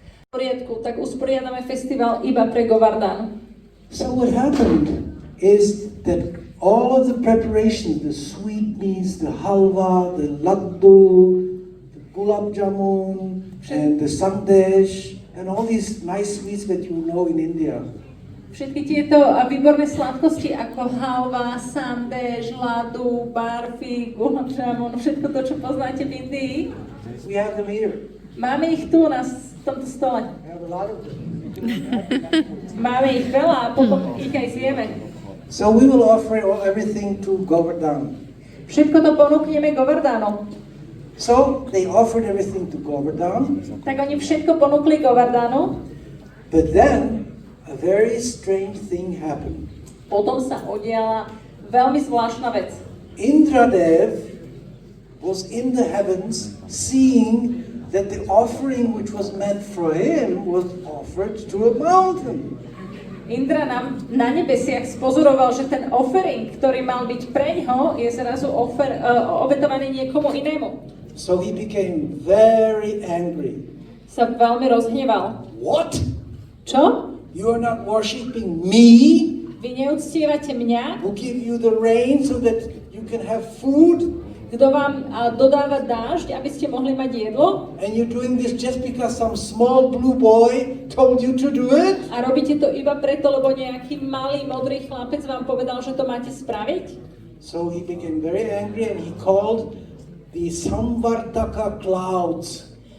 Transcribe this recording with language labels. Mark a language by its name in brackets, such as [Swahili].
[Slovak] V poriadku, tak usporiadame festival iba pre Govardhanu. [English] So what happened is that all of the preparations, the sweetmeats, the halwa, the laddu, the gulab jamun, and the sandesh, and all these nice sweets that you know in India. [Slovak] Všetky tieto výborné sladkosti ako halva, sandesh, ladu, barfi, gulab jamun, všetko to, čo poznáte v Indii, [English] We have them here. [Slovak] máme ich tu na tomto stole. [English] We have a lot of them. [Slovak] Máme ich veľa a potom ich aj zjeme. [English] So we will offer everything to Govardhana. [Slovak] Všetko to ponúkneme Govardhanom. [English] So they offered everything to Govardhana, [Slovak] Tak oni všetko ponúkli Govardhanu, [English] but then a very strange thing happened. [Slovak] potom sa udiala veľmi zvláštna vec. [English] Indradev was in the heavens seeing that the offering which was meant for him was offered to a mountain. [Slovak] Indra na nebesiach spozoroval, že ten offering, ktorý mal byť preňho, je zrazu obetovaný niekomu inému. [English] So he became very angry. [Slovak] Sa veľmi rozhneval. [English] What? [Slovak] Čo? [English] You are not worshiping me, [Slovak] Vy neúctievate mňa, [English] who give you the rain so that you can have food? [Slovak] kto vám dodáva dážď, aby ste mohli mať jedlo? [English] And you're doing this just because some small blue boy told you to do it? [Slovak] A robíte to iba preto, lebo nejaký malý modrý chlapec vám povedal, že to máte spraviť? [English] So he became very angry and he called the Samvartaka clouds.